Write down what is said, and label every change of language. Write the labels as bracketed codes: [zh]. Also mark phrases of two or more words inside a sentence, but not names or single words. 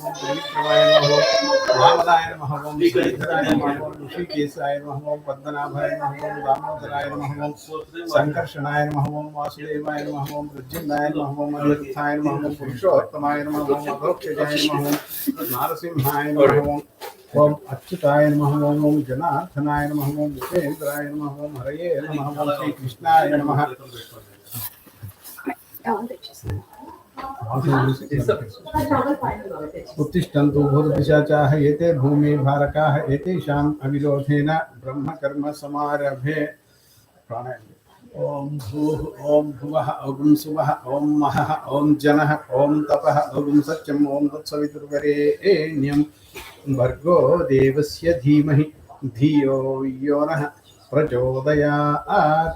[sa] ఓం త్రివిక్రమాయ నమః, ఓం వామనాయ నమః, ఓం శ్రీధరాయ నమః, ఓం ఋషికేశాయ నమః, ఓం పద్మనాభాయ నమః, ఓం దామోదరాయ నమః, ఓం సంకర్షణాయ నమః, ఓం వాసుదేవాయ నమః, ఓం ప్రద్యుమ్నాయ నమః, ఓం అనిరుద్ధాయ నమః, ఓం పురుషోత్తమాయ నమః, ఓం అధోక్షజాయ నమః, ఓం నారసింహాయ నమః, ఓం అచ్యుతాయ నమః, ఓం జనార్దనాయ నమః, ఓం ఉపేంద్రాయ నమః, ఓం హరయే నమః, ఓం శ్రీకృష్ణాయ నమః. उत्तिष्ठन्तु भूतपिशाचाः एते भूमि भारकाः एतेषाम् अविरोधेन ब्रह्मकर्म समारभे। प्राणायाम। ओम भूः ओम भुवः ओम सुवः ओम महः ओम जनः ओम तपः ओम सत्यम् ओम तत्सवितुर्वरेण्यं भर्गो देवस्य धीमहि धियो यो नः प्रचोदयात्।